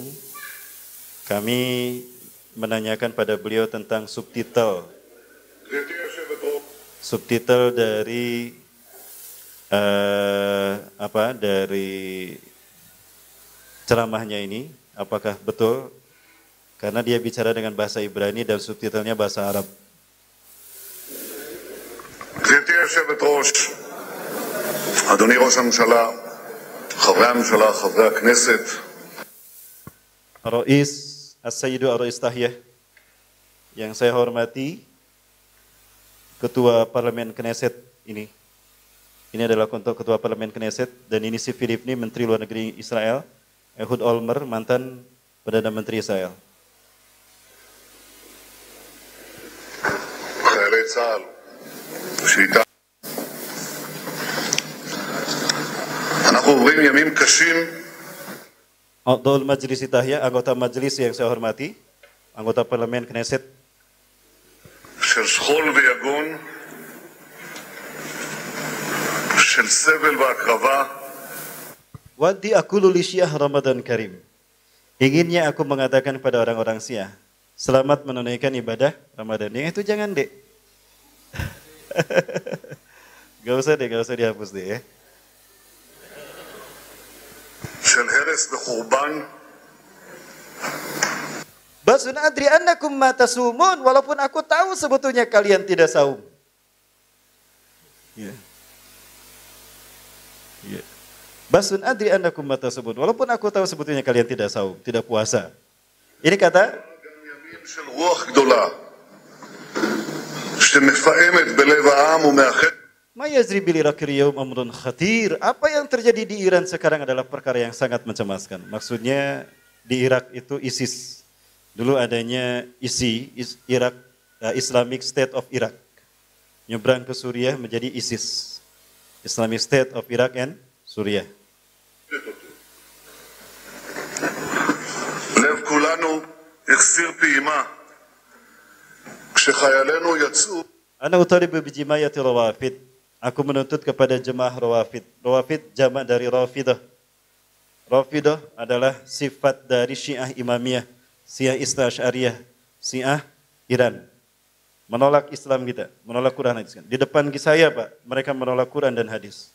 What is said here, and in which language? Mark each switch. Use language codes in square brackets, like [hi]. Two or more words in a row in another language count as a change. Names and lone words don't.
[id] Kami menanyakan pada beliau tentang subtitle dari dari ceramahnya ini, apakah betul? Karena dia bicara dengan bahasa Ibrani dan subtitlenya bahasa Arab. [he] גברתי היושבת-ראש, אדוני ראש הממשלה, חברי הממשלה, חברי הכנסת, [ar] رئيس السيد الرئيس تحية, [id] yang saya hormati, Ketua Parlemen Knesset ini. Ini adalah untuk Ketua Parlemen Knesset, dan ini si Filipni, Menteri Luar Negeri Israel, Ehud Olmer, mantan Perdana Menteri Israel. [he] חיילי צה"ל, שאיתם אנחנו עוברים ימים קשים. [ar] عبد المجلس تحية, anggota majelis yang saya hormati, anggota Parlemen Knesset, [he] של שכול ויגון, של סבל והקרבה. [ar] ودي أقول للشيعة رمضان كريم. [id] Inginnya aku mengatakan pada orang-orang Syiah, selamat menunaikan ibadah Ramadan. Yang itu jangan, Dek. Gak usah dihapus deh ya. [he] של הרס וחורבן. [ar] بس أدري أنكم ما تصومون, [id] walaupun aku tahu sebetulnya kalian tidak saum. Ya. Ya. [ar] بس أدري أنكم ما تصومون, [id] walaupun aku tahu sebetulnya kalian tidak saum, tidak puasa. Ini kata [he] גם ימים של רוח גדולה, שמפעמת בלב העם ומאחדת. [ar] ما يجري بالعراق اليوم أمر خطير. [id] Apa yang terjadi di Iran sekarang adalah perkara yang sangat mencemaskan. Maksudnya di Irak itu ISIS. Dulu adanya Irak, [en] Islamic State of Iraq. [id] Nyebrang ke Suriah menjadi ISIS. [en] Islamic State of Iraq and Suriah. [he] לב כולנו החסיר פעימה כשחיילינו יצאו. [ar] أنا أطالب بجماعة الروافض. [id] Aku menuntut kepada jemaah rawafid. Rawafid jamak dari rafidah. Rafidah adalah sifat dari Syiah Imamiyah, Syiah Isna Asy'ariyah, Syiah Iran. Menolak Islam kita, menolak Quran hadis. Di depan saya, Pak, mereka menolak Quran dan hadis.